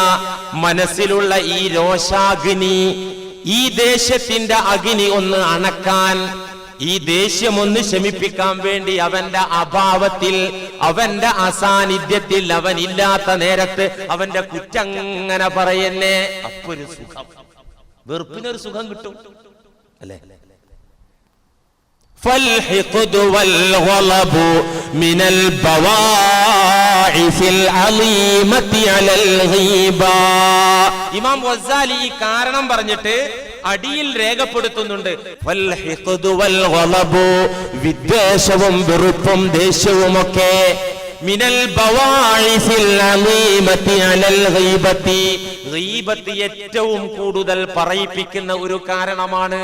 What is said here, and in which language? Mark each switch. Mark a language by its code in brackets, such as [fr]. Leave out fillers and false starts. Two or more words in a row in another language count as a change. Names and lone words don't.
[ml] മനസ്സിലുള്ള ഈ രോഷാഗ്നി, ഈ ദേഷ്യത്തിന്റെ അഗ്നി ഒന്ന് അണക്കാൻ, ഈ ദേഷ്യം ഒന്ന് ശമിപ്പിക്കാൻ വേണ്ടി അവന്റെ അഭാവത്തിൽ, അവന്റെ അസാന്നിധ്യത്തിൽ, അവൻ ഇല്ലാത്ത നേരത്ത് അവന്റെ കുറ്റങ്ങനെ പറയുന്നേ. അപ്പൊ ഒരു സുഖം, വെറുപ്പിനൊരു സുഖം കിട്ടും അല്ലേ? [ar] فالحقد والغضب من البواعث العظيمة على الغيبة. [ml] ഇമാം ഗസാലി ഈ കാരണം പറഞ്ഞിട്ട് അടിയിൽ രേഖപ്പെടുത്തുന്നുണ്ട്. [ar] فالحقد والغضب, [ml] വിദ്വേഷവും വെറുപ്പും ദേഷ്യവുമൊക്കെ, [ar] من البواعث العظيمة على الغيبة, [ml] ഗീബത്ത് ഏറ്റവും കൂടുതൽ പറയിപ്പിക്കുന്ന ഒരു കാരണമാണ്.